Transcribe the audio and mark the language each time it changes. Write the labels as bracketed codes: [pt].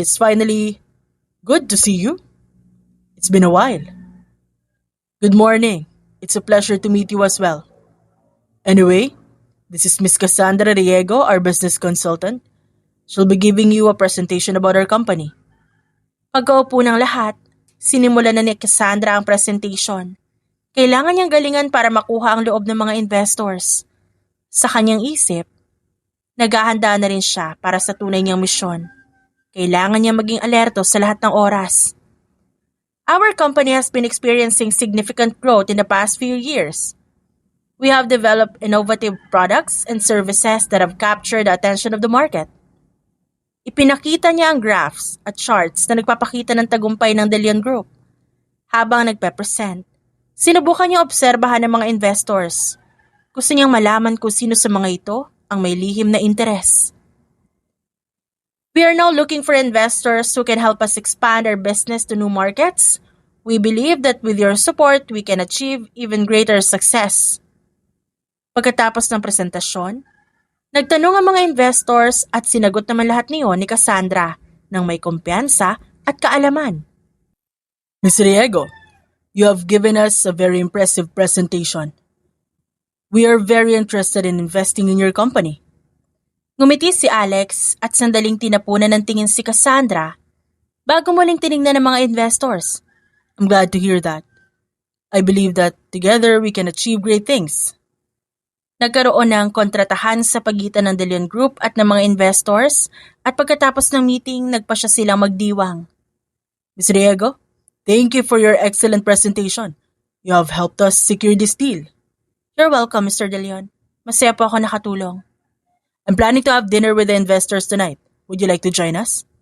[en] It's finally good to see you. It's been a while. Good morning. It's a pleasure to meet you as well. Anyway, this is Miss Cassandra Riego, our business consultant. She'll be giving you a presentation about our company. [tl] Pagkaupo ng lahat, sinimulan na ni Cassandra ang presentation. Kailangan niyang galingan para makuha ang loob ng mga investors. Sa kanyang isip, naghahanda na rin siya para sa tunay niyang misyon. Kailangan niya maging alerto sa lahat ng oras. [en] Our company has been experiencing significant growth in the past few years. We have developed innovative products and services that have captured the attention of the market. [tl] Ipinakita niya ang graphs at charts na nagpapakita ng tagumpay ng De Leon Group. Habang nagpe-present, sinubukan niyang obserbahan ng mga investors. Gusto niyang malaman kung sino sa mga ito ang may lihim na interes. [en] We are now looking for investors who can help us expand our business to new markets. We believe that with your support, we can achieve even greater success. [tl] Pagkatapos ng presentasyon, nagtanong ang mga investors at sinagot naman lahat niyon ni Cassandra ng may kumpiyansa at kaalaman. [en] Ms. Riego, you have given us a very impressive presentation. We are very interested in investing in your company. [tl] Ngumiti si Alex at sandaling tinapunan ng tingin si Cassandra bago muling tiningnan ng mga investors. [en] I'm glad to hear that. I believe that together we can achieve great things. [tl] Nagkaroon ng kontratahan sa pagitan ng De Leon Group at ng mga investors at pagkatapos ng meeting, nagpa siya silang magdiwang. [en] Ms. Riego, thank you for your excellent presentation. You have helped us secure this deal. You're welcome, Mr. De Leon. [tl] Masaya po ako nakatulong. [en] I'm planning to have dinner with the investors tonight. Would you like to join us?